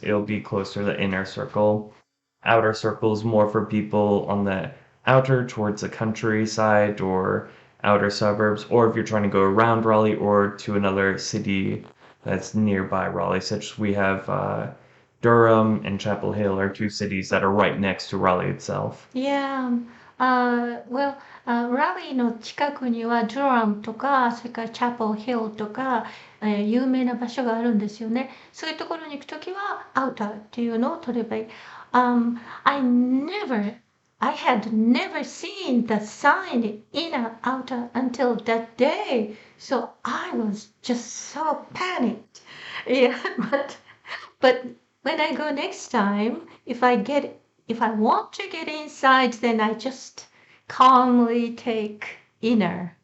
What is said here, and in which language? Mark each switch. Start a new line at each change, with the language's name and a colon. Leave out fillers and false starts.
English: It'll be closer to the inner circle. Outer circle is more for people on the outer towards the countryside or outer suburbs, or if you're trying to go around Raleigh or to another city that's nearby Raleigh, such as we have Durham and Chapel Hill are two cities that are right next to Raleigh itself. Yeah.
Japanese: Well, ラリーの近くには、ドゥラムとか、それからチャペルヒルとか、有名な場所があるんですよね。そういうところに行くときは、アウターっていうのを取ればいい。
English: I had never seen the sign inner outer until that day. So I was just so panicked. Yeah, but when I go next time, if I want to get inside, then I just calmly take inner.